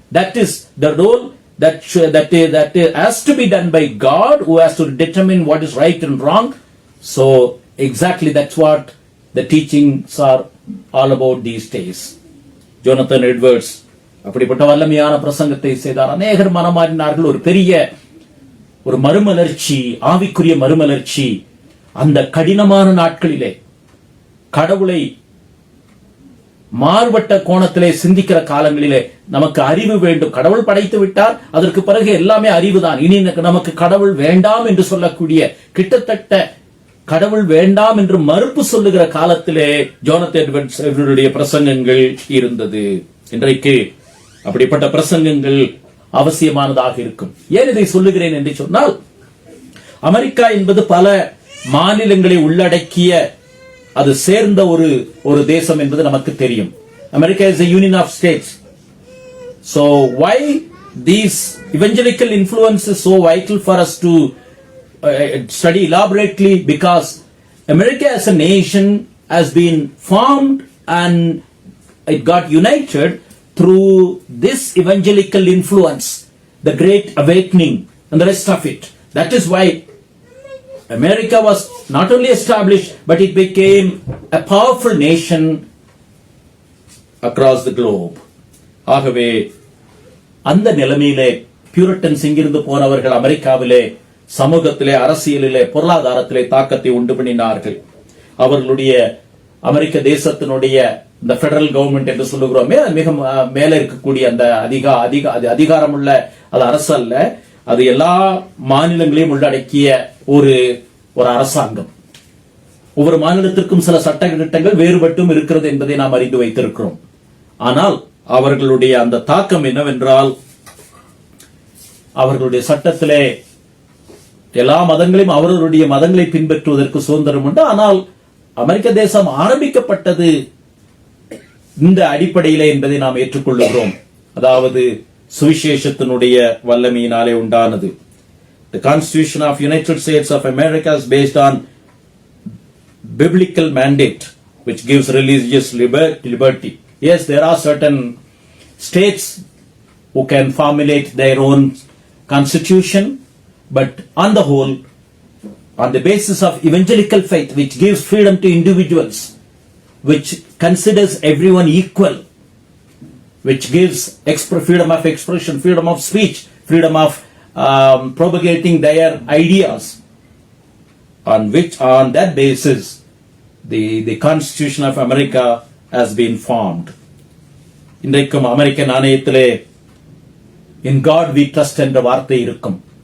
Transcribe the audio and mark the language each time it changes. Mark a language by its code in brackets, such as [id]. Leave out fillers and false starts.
[en] That is the role that has to be done by God, who has to determine what is right and wrong. So exactly that's what the teachings are all about these days. [ta] Jonathan Edwards அப்படிப்பட்ட வல்லமையான பிரசங்கத்தை செய்தார். அநேகர் மனமாறினார்கள். ஒரு பெரிய ஒரு மறுமலர்ச்சி, ஆவிக்குரிய மறுமலர்ச்சி. அந்த கடினமான நாட்களிலே கடவுளை மாறுபட்ட கோணத்திலே சிந்திக்கிற காலங்களிலே நமக்கு அறிவு வேண்டும். கடவுள் படைத்து விட்டார், அதற்கு பிறகு எல்லாமே அறிவுதான். இனி நமக்கு கடவுள் வேண்டாம் என்று சொல்லக்கூடிய, கிட்டத்தட்ட கடவுள் வேண்டாம் என்று மறுப்பு சொல்லுகிற காலத்திலே ஜோனத்தன் எட்வர்ட்ஸ் பிரசங்கங்கள் இருந்தது. இன்றைக்கு அப்படிப்பட்ட பிரசங்கங்கள் அவசியமானதாக இருக்கும். ஏன் இதை சொல்லுகிறேன் என்று சொன்னால், அமெரிக்கா என்பது பல மாநிலங்களை உள்ளடக்கிய, அது சேர்ந்த ஒரு தேசம் என்பது நமக்கு தெரியும். [en] America is a union of states. So why these evangelical influence is so vital for us to study elaborately? Because America as a nation has been formed and it got united through this evangelical influence, the Great Awakening and the rest of it. That is why America was not only established, but it became a powerful nation across the globe. [ta] ஆகவே அந்த நிலைமையிலே Puritans இங்கிருந்து போனவர்கள் அமெரிக்காவிலே சமூகத்திலே, அரசியலிலே, பொருளாதாரத்திலே தாக்கத்தை உண்டு பண்ணினார்கள். அவர்களுடைய அமெரிக்க தேசத்தினுடைய இந்த பெடரல் கவர்மெண்ட் என்று சொல்லுகிறோமே, மிக மேல இருக்கக்கூடிய அந்த அதிகாரமுள்ள அது அரசு அல்ல, அது எல்லா மாநிலங்களையும் உள்ளடக்கிய ஒரு அரசாங்கம். ஒவ்வொரு மாநிலத்திற்கும் சில சட்ட திட்டங்கள் வேறுபட்டும் இருக்கிறது என்பதை நாம் அறிந்து வைத்திருக்கிறோம். ஆனால் அவர்களுடைய அந்த தாக்கம் என்னவென்றால், அவர்களுடைய சட்டத்திலே எல்லா மதங்களையும் அவர்களுடைய மதங்களை பின்பற்றுவதற்கு சுதந்திரம் உண்டு. ஆனால் அமெரிக்க தேசம் ஆரம்பிக்கப்பட்டது இந்த அடிப்படையிலே என்பதை நாம் ஏற்றுக்கொள்ளுகிறோம். அதாவது சுவிசேஷத்தினுடைய வல்லமையினாலே உண்டானது. The Constitution of United States of America is based on biblical mandate which gives religious liberty. Yes, there are certain states who can formulate their own constitution, but on the whole, on the basis of evangelical faith which gives freedom to individuals, which considers everyone equal, which gives freedom of expression, freedom of speech, freedom of propagating their ideas, on that basis the Constitution of America has been formed. இன்றைக்கும் அமெரிக்க நாணயத்திலே [en] in God we trust [ta] என்ற வார்த்தை இருக்கும்.